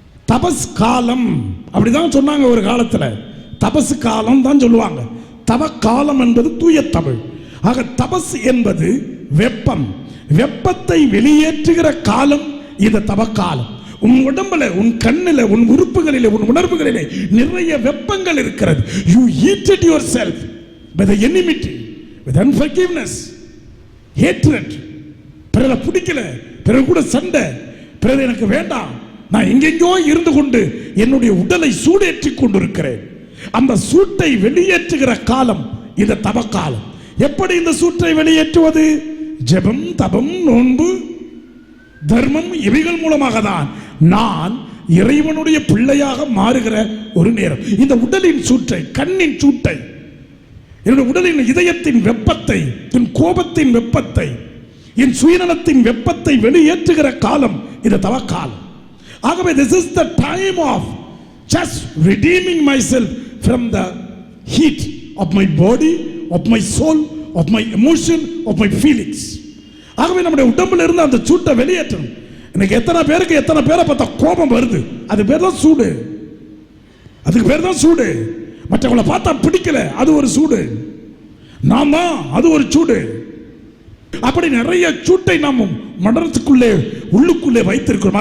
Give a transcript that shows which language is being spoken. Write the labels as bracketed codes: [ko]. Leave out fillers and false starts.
[ta] தபஸ் காலம் அப்படிதான் சொன்னாங்க ஒரு காலத்துல. தபசு காலம் தான் சொல்லுவாங்க. தவ காலம் என்பது தூய தமிழ். ஆக தபஸ் என்பது வெப்பம், வெப்பத்தை வெளியேற்றுகிற காலம் இந்த தவக்காலம். உன் உடம்புல, உன் கண்ணில, உன் உறுப்புகளிலே, உன் உணர்வுகளிலே நிறைய வெப்பங்கள் இருக்கிறது. [en] You heated yourself with the enmity, with unforgiveness, hatred. [ta] பிறரை பிடிக்கல, பிறகு கூட சண்டை, பிறகு எனக்கு வேண்டாம், நான் எங்கெங்கோ இருந்து கொண்டு என்னுடைய உடலை சூடேற்றி கொண்டிருக்கிறேன். அந்த சூட்டை வெளியேற்றுகிற காலம் இந்த தவக்காலம். எப்படி இந்த சூட்டை வெளியேற்றுவது? ஜெபம், தபம், நோன்பு, தர்மம், இவைகள் மூலமாக தான் நான் இறைவனுடைய பிள்ளையாக மாறுகிற ஒரு நேரம். இந்த உடலின் சூட்டை, கண்ணின் சூட்டை, என்னுடைய உடலின் இதயத்தின் வெப்பத்தை, என் கோபத்தின் வெப்பத்தை, என் சுயநலத்தின் வெப்பத்தை வெளியேற்றுகிற காலம் இந்த தவக்காலம். ஆகவே [en] this is the time of just redeeming myself from the heat of my body, of my soul, of my emotion, of my feelings. [ta] ஆகவே நம்முடைய உடம்புல இருந்து அந்த சூட்டை வெளியேற்றணும். இன்னைக்கு எத்தனை பேரை பார்த்தா கோபம் வருது, அது பேர் தான் சூடு. அதுக்கு பேர் தான் சூடு. மற்றவங்களை பார்த்தா பிடிக்கல, அது ஒரு சூடு. நாம் தான், அது ஒரு சூடு. அப்படி நிறைய சூட்டை நாம் மனதுக்குள்ளே, உள்ளுக்குள்ளே வைத்திருக்கிறோம்.